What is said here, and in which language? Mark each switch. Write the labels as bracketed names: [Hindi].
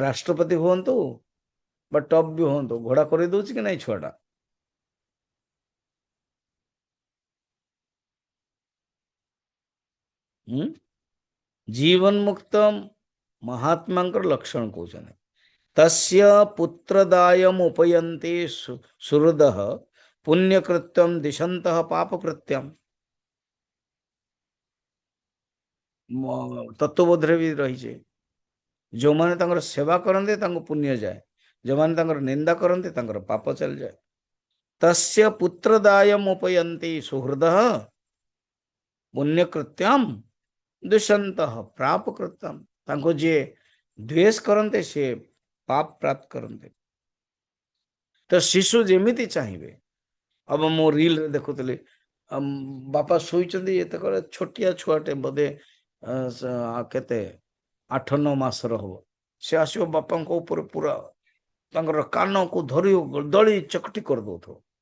[Odia] ରାଷ୍ଟ୍ରପତି ହୁଅନ୍ତୁ ବା ଟପ୍ ବି ହୁଅନ୍ତୁ, ଘୋଡ଼ା କରିଦଉଛି କି ନାଇଁ ଛୁଆଟା? ଜୀବନ ମୁକ୍ତ ମହାତ୍ମାଙ୍କର ଲକ୍ଷଣ କହୁଛନ୍ତି। [Sanskrit] तस्य पुत्रदायम उपयन्ति सुहृदः पुण्यकृत्यम दिशन्तः पापकृत्यम। [Odia] ତତ୍ତ୍ୱବୋଧରେ ବି ରହିଛି, ଯୋଉମାନେ ତାଙ୍କର ସେବା କରନ୍ତି ତାଙ୍କୁ ପୁଣ୍ୟ ଯାଏ, ଯୋଉମାନେ ତାଙ୍କର ନିନ୍ଦା କରନ୍ତି ତାଙ୍କର ପାପ ଚାଲିଯାଏ। [Sanskrit] तस्य पुत्रदायम उपयन्ति सुहृदः पुण्यकृत्यम दिशन्तः पापकृत्यम। [Odia] ତାଙ୍କୁ ଯିଏ ଦ୍ୱେଷ କରନ୍ତି ସେ ପାପ ପ୍ରାପ୍ତ କରନ୍ତି। ତ ଶିଶୁ ଯେମିତି ଚାହିଁବେ। अब ମୁଁ ରିଲରେ ଦେଖୁଥିଲି, ବାପା ଶୋଇଛନ୍ତି, ଏତେବେଳେ ଛୋଟିଆ ଛୁଆଟେ ବୋଧେ କେତେ 8-9 ମାସର ହବ, ସେ ଆସିବ ବାପାଙ୍କ ଉପରେ ପୁରା ତାଙ୍କର କାନକୁ ଧରି ଦଳି ଚକଟି କରିଦଉଥିବ।